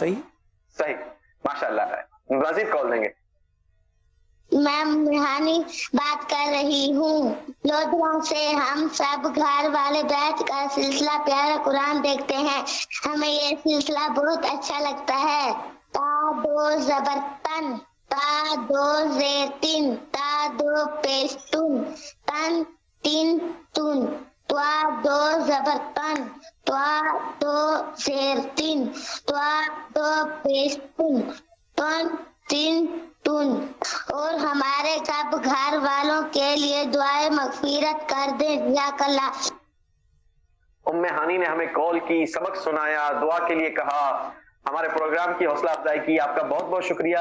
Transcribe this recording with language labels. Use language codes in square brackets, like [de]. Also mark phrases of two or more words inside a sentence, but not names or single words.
[ur] ماشاءاللہ. مزید کال دیں گے. میں روحانی بات کر رہی ہوں لودھرا سے. ہم سب گھر والے بیٹھ کر سلسلہ پیارا قرآن دیکھتے ہیں. ہمیں یہ سلسلہ بہت اچھا لگتا ہے. تا دو زبر تن, تا دو زیر تن, تا دو پیش تن, تن تین تن, توا دو زبر تن, توا دو زیر تن, توا دو پیش تن, تن تین تن. اور ہمارے سب گھر والوں کے لیے دعائیں مغفرت کر دیں. [ar] جزاک اللہ. [ur] ام ہانی نے ہمیں کال کی, سبق سنایا, دعا کے لیے کہا, ہمارے پروگرام کی حوصلہ افزائی کی. آپ کا بہت بہت شکریہ.